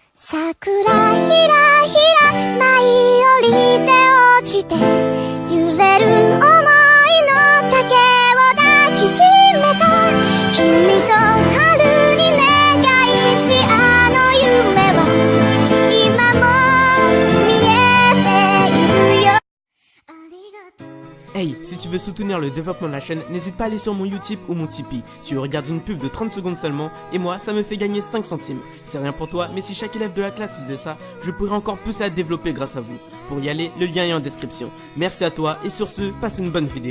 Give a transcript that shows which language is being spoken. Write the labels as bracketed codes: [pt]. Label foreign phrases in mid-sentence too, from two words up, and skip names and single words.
[ja] 桜ひらひら舞い降りて落ちて揺れる想いの丈を抱きしめた君と春に願いしあの夢は今も見えているよ。ありがとう。 [fr] Hey, si tu veux soutenir le développement de la chaîne, n'hésite pas à aller sur mon Utip ou mon Tipeee. Tu regardes une pub de 30 secondes seulement, et moi, ça me fait gagner 5 centimes. C'est rien pour toi, mais si chaque élève de la classe faisait ça, je pourrais encore plus la développer grâce à vous. Pour y aller, le lien est en description. Merci à toi, et sur ce, passe une bonne vidéo.